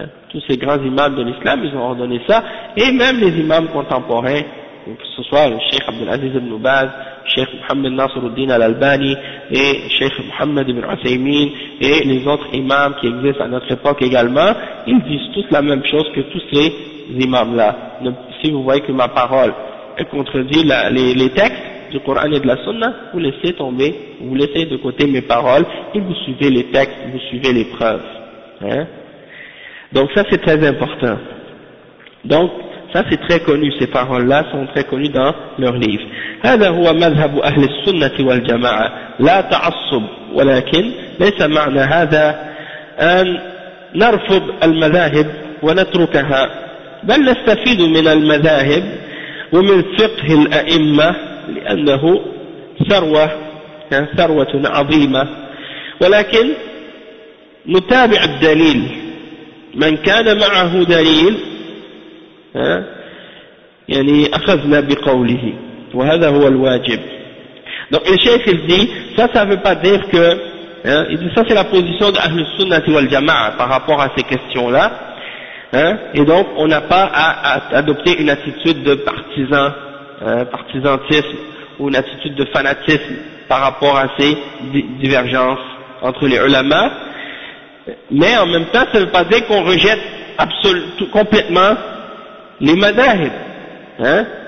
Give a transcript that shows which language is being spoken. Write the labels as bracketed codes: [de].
[fr] tous ces grands imams de l'islam ils ont ordonné ça et même les imams contemporains que ce soit le شيخ عبد العزيز بن باز شيخ محمد ناصر الدين الألباني et شيخ محمد بن عثيمين et les autres imams qui existent à notre époque également ils disent tous la même chose que tous ces imams là Si vous voyez que ma parole contredit les textes du Coran et de la Sunna, vous laissez tomber, vous laissez de côté mes paroles et vous suivez les textes, vous suivez les preuves. Hein? Donc ça c'est très important. Donc ça c'est très connu, ces paroles-là sont très connues dans leurs livres. [ar] هذا هو مذهب أهل السنة والجماعة لا تعصب ولكن ليس معنى هذا أن نرفض المذاهب ونتركها بل نستفيد من المذاهب ومن فقه الأئمة لأنه ثروة يعني ثروة عظيمة ولكن نتابع الدليل من كان معه دليل يعني أخذنا بقوله وهذا هو الواجب [fr] donc le cheikh il dit ça ça veut pas dire que il dit ça c'est la position de Ahl al-Sunna wal Jama'a par rapport à ces questions là Hein? Et donc, on n'a pas à adopter une attitude de partisan, partisantisme, ou une attitude de fanatisme par rapport à ces divergences entre les ulama. Mais en même temps, ça ne veut pas dire qu'on rejette complètement les madahib. Hein?